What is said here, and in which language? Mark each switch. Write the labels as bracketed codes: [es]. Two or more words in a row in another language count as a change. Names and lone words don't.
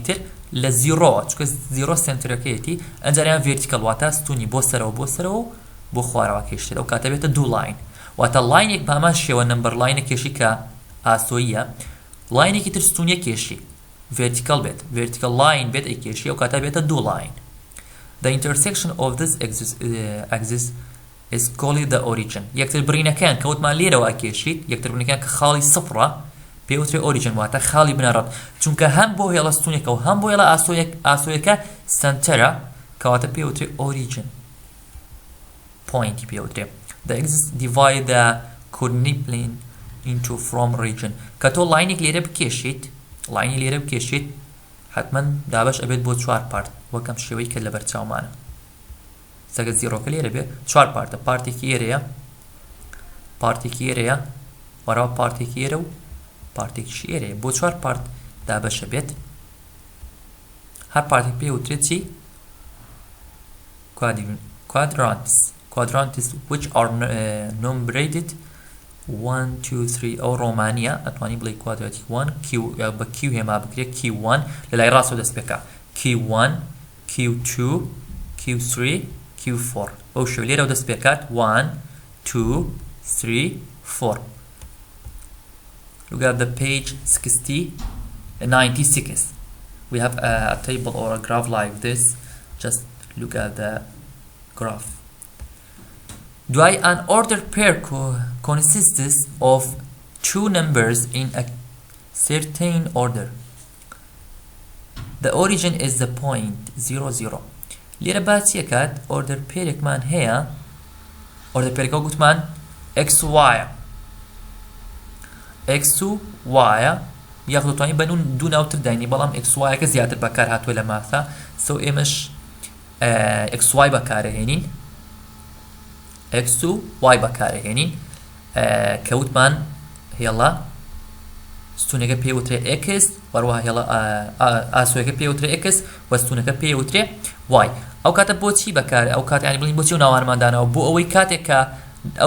[ckb] تر لە 0 چونکە 0 سنترەکەیەتی ئەنجاریان vertical واتە ستونی بۆ سەرەوە بۆ خوارەوە کێشتێت ئەو کاتە بێتە دوو لاین واتە لاینێک بامان شێوە نمبەر لاینە کێشی کە ئاسۆییە لاینێکی تر ستونیە کێشی vertical بێت [en] vertical line [ckb] بێت ئەی کێشی ئەو کاتە بێتە دوو لاین [en] The intersection of this axis is called the origin. [ckb] یەکتر برینەکان کەوتمان لێرەوە ئەکێشیت یەکتر برینەکان کە خاڵی سفرە پێوترێ origin واتە خاڵی بنەڕەت چونکە هەم بۆ هێڵە ستونێکە و هەم بۆ هێڵە ئاسۆیەکە سنتەرە کەواتە پێوترێ [en] origin point [ckb] پێوترێ. [en] The axis divide the coordinate plane into from region. [ckb] کە تۆ لاینێک لێرە بکێشیت حتما دابش ئەبێت بۆ 4 پارت وەکەم شێوەی کە لە بەرچاومانە سەگە زیرۆکە لێرە بێت 4 پارتە پارتێکی ئێرەیە وەراوە پارتێکی ئێرە و پارتێکیشی ئێرەیە بۆ 4 پارت دابەشە بێت هەر پارتێک پێوترێت چی [en] quadrants which are numbered [ckb] 1 2 3 ئەو ڕۆمانیە ئەتوانی بڵێ کوادراتیک 1 بە Q هێما بکرێت Q1 لە لای ڕاستەوە دەست پێکا Q1 Q2 Q3 Q4 بەو شێوە لێرەوە دەست پێکات 1 2 3 4 [en] Look at the page 96 we have a table or a graph like this just look at the graph an ordered pair consists of two numbers in a certain order. The origin is the point 0 0. [ckb] لێرە باسیەکات [en] order pairێکمان [ckb] هەیە [en] order pairێکە [ckb] گوتمان x و y یاخود دەتوانین بە دوو ناوتر داینی بەڵام x y کە زیاتر بەکار هاتووە لە مافە سو ئێمەش x y بەکارەهێنین x و y بەکارەهێنین کەوتمان هێڵە ستونەکە پێوترێ x وەروەها هێڵە ئاسۆیەکە پێوترێ x و ستونەکە پێوترێ y ئەو کاتە بۆچی بەکارە ئەو کات یانی بڵین بۆچی و ناوانماندانەوە بۆ ئەوەی کاتێک کە ئەو